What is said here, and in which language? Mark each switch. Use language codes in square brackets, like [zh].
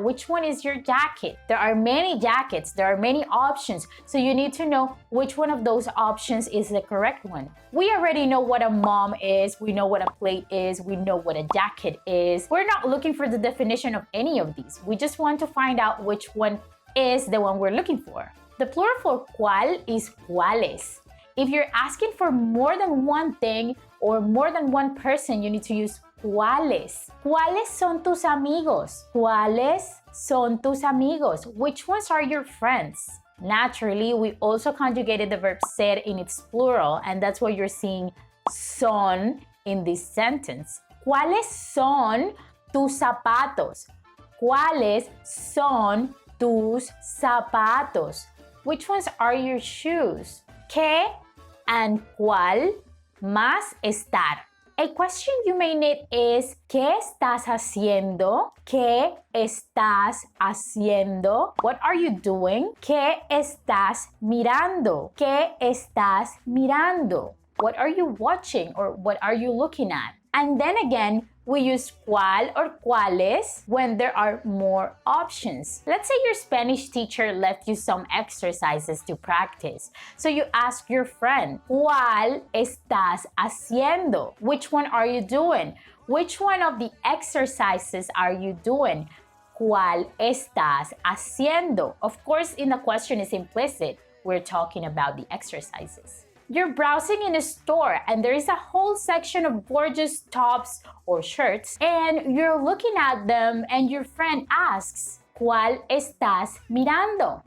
[en] Which one is your jacket? There are many jackets. There are many options. So you need to know which one of those options is the correct one. We already know what a mom is. We know what a plate is. We know what a jacket is. We're not looking for the definition of any of these. We just want to find out which one is the one we're looking for. The plural for cuál is cuáles. If you're asking for more than one thing or more than one person, you need to use cuáles. [es] ¿Cuáles son tus amigos? ¿Cuáles son tus amigos? [en] Which ones are your friends? Naturally, we also conjugated the verb ser in its plural, and that's why you're seeing son in this sentence. [es] ¿Cuáles son tus zapatos? ¿Cuáles son tus zapatos? [en] Which ones are your shoes? [es] ¿Qué and cuál más estar? [en] A question you may need is, [es] ¿qué estás haciendo? ¿Qué estás haciendo? [en] What are you doing? [es] ¿Qué estás mirando? ¿Qué estás mirando? [en] What are you watching or what are you looking at? And then again, we use cuál or cuáles when there are more options. Let's say your Spanish teacher left you some exercises to practice. So you ask your friend, [es] ¿cuál estás haciendo? [en] Which one are you doing? Which one of the exercises are you doing? [es] ¿Cuál estás haciendo? [en] Of course, in the question is implicit. We're talking about the exercises. You're browsing in a store and there is a whole section of gorgeous tops or shirts and you're looking at them and your friend asks, [es] ¿Cuál estás mirando?